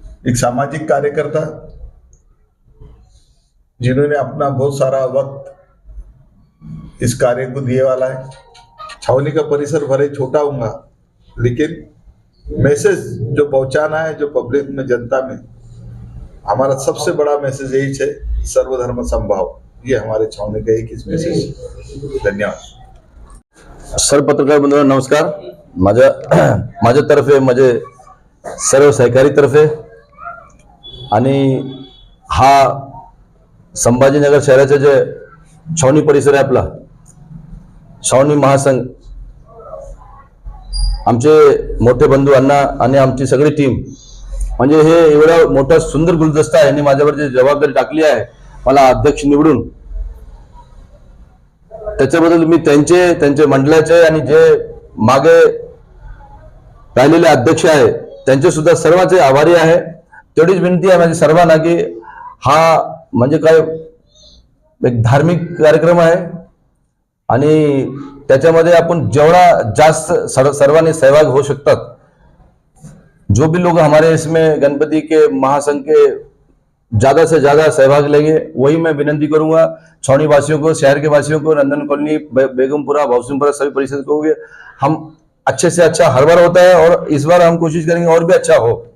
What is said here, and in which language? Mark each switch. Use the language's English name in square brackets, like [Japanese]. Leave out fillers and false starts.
[Hindi] एक सामाजिक कार्यकर्ता जिन्होंने अपना बहुत सारा वक्त इस कार्य को दिए वाला है। छावनी का परिसर भले छोटा होगा, लेकिन मैसेज जो पहुंचाना है, जो पब्लिक में, जनता में, हमारा सबसे बड़ा मैसेज यही है, सर्वधर्म समभाव। ये हमारे छावनी का एक इस मैसेज। धन्यवाद। [Marathi] सर, पत्रकार बंधूंनो नमस्कार। माझ्यातर्फे, माझे सर्व सहकारी तर्फे आणि हा संभाजीनगर शहराचे जे छावनी परिसर आहे आपला, छावनी महासंघ, आमचे मोठे बंधू अण्णा आणि आमची सगळी टीम, म्हणजे हे एवढा मोठा सुंदर गुलदस्ता आहे यांनी माझ्यावर जी जबाबदारी टाकली आहे मला अध्यक्ष निवडून, त्याच्याबद्दल मी त्यांचे मंडळाचे आणि जे मागे राहिलेले अध्यक्ष आहे त्यांचे सुद्धा सर्वांचे आभारी आहे। तेवढीच विनंती आहे माझी सर्वांना की हा म्हणजे काय एक धार्मिक कार्यक्रम आहे आणि त्याच्यामध्ये आपण जेवढा जास्त सर्वांनी सहभाग हो सकतात, [Hindi] जो भी लोग हमारे इसमें गणपति के महासंघ के ज्यादा से ज्यादा सहभाग लेंगे, वही मैं विनंती करूंगा छावनी वासियों को, शहर के वासियों को, नंदन कॉलोनी, बेगमपुरा, भावसिंहपुरा सभी परिषद को हम अच्छे से अच्छा हर बार होता है और इस बार हम कोशिश करेंगे और भी अच्छा हो।